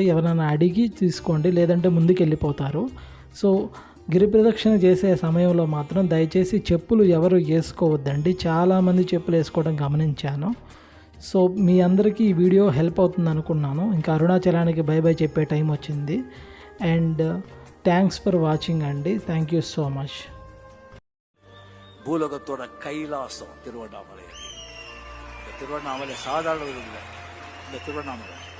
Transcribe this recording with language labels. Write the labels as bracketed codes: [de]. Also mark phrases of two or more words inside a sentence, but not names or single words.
[te] ఎవరైనా అడిగి తీసుకోండి, లేదంటే ముందుకు వెళ్ళిపోతారు. సో గిరి ప్రదక్షిణ చేసే సమయంలో మాత్రం దయచేసి చెప్పులు ఎవరు వేసుకోవద్దండి. చాలామంది చెప్పులు వేసుకోవడం గమనించాను. సో మీ అందరికీ ఈ [en] video help [te] అవుతుంది అనుకున్నాను. ఇంకా అరుణాచలానికి బై చెప్పే టైం వచ్చింది. [en] and thanks for watching [te] అండి. [en] thank you so much. [ta] பூலோகத்தோட கைலாசம் திருவண்ணாமலை. இந்த திருவண்ணாமலை சாதாரண இல்லை, இந்த திருவண்ணாமலை